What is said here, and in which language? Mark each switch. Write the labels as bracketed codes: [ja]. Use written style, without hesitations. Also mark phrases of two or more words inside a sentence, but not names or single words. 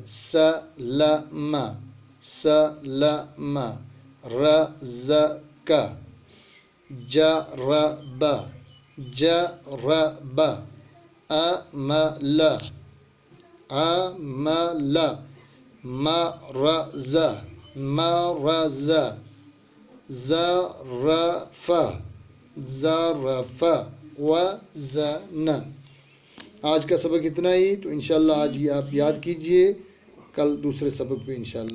[ar] س ل م، س ل م، ر ز ک، ج ر ب، ج ر ب، ا م ل، ا م ل، م ر ز، م ر ز، ز ر ف، ز ر ف، و ز ن۔ [ur] آج کا سبق اتنا ہی، تو انشاءاللہ آج یہ آپ یاد کیجئے کل دوسرے سبق پہ انشاءاللہ.